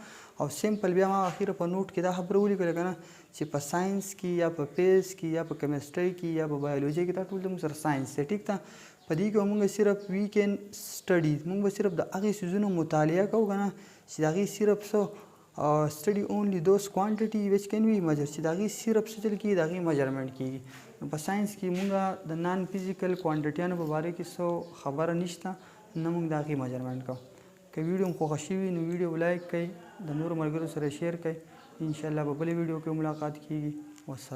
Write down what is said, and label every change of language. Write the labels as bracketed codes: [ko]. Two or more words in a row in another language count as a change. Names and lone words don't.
[ps] او سمپل بیا ما اخره په نوټ کې دا خبره ولیکله که نه چې په ساینس کې یا په فزیکس کې یا په کیمسټرۍ کې یا په بایولوژي کې دا ټول زموږ سره ساینس دی. ټیک ده. په دې کې موږ صرف [en] we can study [ps] موږ به صرف د هغې څیزونو مطالعه کوو که نه چې د هغې صرف څه [en] study only those quantity which can be measured [ps] چې د هغې صرف څه چل کېږي د هغې میجرمنټ کېږي. نو په ساینس کې موږ د [en] non physical [ps] کوانټټیانو په باره کې څه خبره نشته نه موږ د هغې میجرمنټ کوو. که ویډیو مو خوښه شوي نو ویډیو لایک کړئ د نورو ملګرو سره شیر کړئ. [ar] انشاءالله [ps] په بلې ویډیو کې ملاقات کېږي.